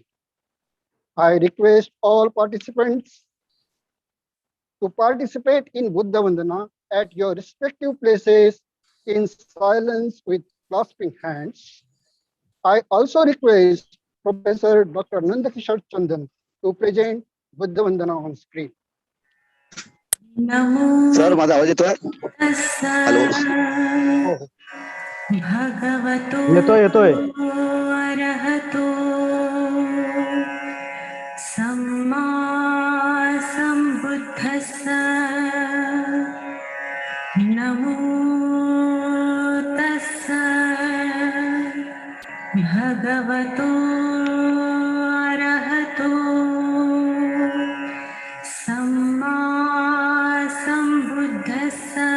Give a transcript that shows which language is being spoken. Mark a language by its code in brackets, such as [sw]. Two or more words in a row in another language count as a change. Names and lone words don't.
[en] I request all participants to participate in Buddha Vandana at your respective places in silence with clasping hands. I also request Professor Dr. Nandakishore Chandan to present Buddha Vandana on screen. [mr] सर माझा आवाज येतोय? हॅलो. [pi] भगवतो [mr] येतोय. [pi] अरहतो सम्मा सम्बुद्धस्स. नमो तस्स भगवतो अरहतो सम्मा सम्बुद्धस्स.